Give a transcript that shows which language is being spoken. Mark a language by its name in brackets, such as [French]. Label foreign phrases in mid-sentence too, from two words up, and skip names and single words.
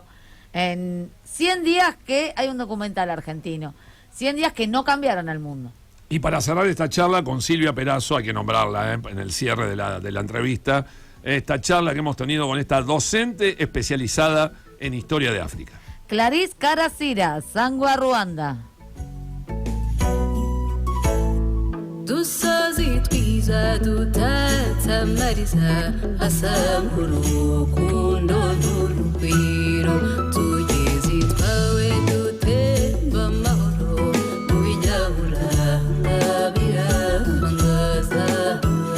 [Spanish] En 100 días que hay un documental argentino. 100 días que no cambiaron al mundo. Y para cerrar esta charla con Silvia Perazo, hay que nombrarla en el cierre de la entrevista, esta charla que hemos tenido con esta docente especializada en historia de África. Clarice Karasira, Sangwa Ruanda. [Kinyarwanda] Dusozi twiza dutatamariza asamuru kundo n'urugwiro tugeze twawe dutemba amahoro mu binyabura birangaza